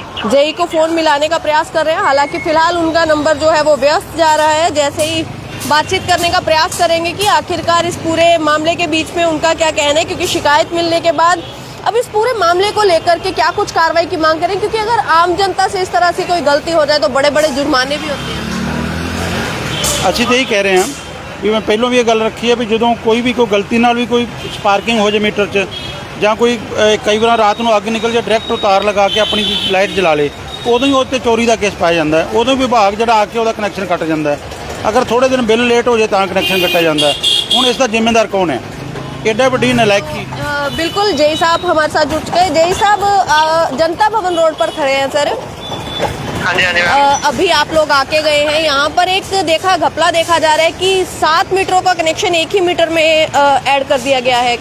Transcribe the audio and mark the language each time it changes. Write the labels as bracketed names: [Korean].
[Hindi] JEE को phone मिलाने का प्रयास कर रहे हैं, हालांकि फिलहाल उनका नंबर जो है वो व्यस्त जा रहा है। जैसे ही बातचीत करने का प्रयास करेंगे कि आखिरकार इस पूरे मामले के बीच में उनका क्या कहना है, क्योंकि शिकायत मिलने के बाद अब इस पूरे मामले को लेकर के क्या कुछ कार्रवाई की मांग करें, क्योंकि अगर आम जनता से इस तरह से कोई गलती हो जाए तो बड़े बड़े जुर्माने भी होते हैं। [Punjabi] ਅਸੀਂ ਤਾਂ ਇਹੀ ਕਹਿ ਰਹੇ ਹਾਂ ਵੀ ਮੈਂ ਪਹਿਲਾਂ ਵੀ ਇਹ ਗੱਲ ਰੱਖੀ ਹੈ ਵੀ ਜਦੋਂ ਕੋਈ ਵੀ ਕੋਈ ਗਲਤੀ ਨਾਲ ਵੀ ਕੋਈ ਸਪਾਰਕਿੰਗ ਹੋ ਜਾਏ ਮੀਟਰ 'ਚ ਜਾਂ ਕੋਈ ਕਈ ਵਾਰ ਰਾਤ ਨੂੰ ਅੱਗ ਨਿਕਲ ਜਾਏ, ਡਾਇਰੈਕਟ ਉਤਾਰ ਲਗਾ ਕੇ ਆਪਣੀ ਲਾਈਟ ਜਲਾ ਲੇ, ਉਦੋਂ ਹੀ ਉਹ 'ਤੇ ਚੋਰੀ ਦਾ ਕੇਸ ਪਾਇਆ ਜਾਂਦਾ ਹੈ। ਉਦੋਂ ਵਿਭਾਗ ਜਿਹੜਾ ਆ ਕੇ ਉਹਦਾ ਕਨੈਕਸ਼ਨ ਕੱਟ ਜਾਂਦਾ ਹੈ। ਅਗਰ ਥੋੜੇ ਦਿਨ ਬਿੱਲ ਲੇਟ ਹੋ ਜਾਏ ਤਾਂ ਕਨੈਕਸ਼ਨ ਕੱਟਿਆ ਜਾਂਦਾ ਹੈ। ਹੁਣ ਇਸ ਦਾ ਜ਼ਿੰਮੇਦਾਰ ਕੌਣ ਹੈ? एडा बड़ी नलायकी। [Hindi] बिल्कुल, जेई साहब हमारे साथ जुड़ चुके हैं। जेई साहब जनता भवन रोड पर खड़े हैं सर। हाँ जी। अभी आप लोग आके गए हैं, यहाँ पर एक घपला देखा जा रहा है कि 7 मीटरों का कनेक्शन एक ही मीटर में ऐड कर दिया गया है।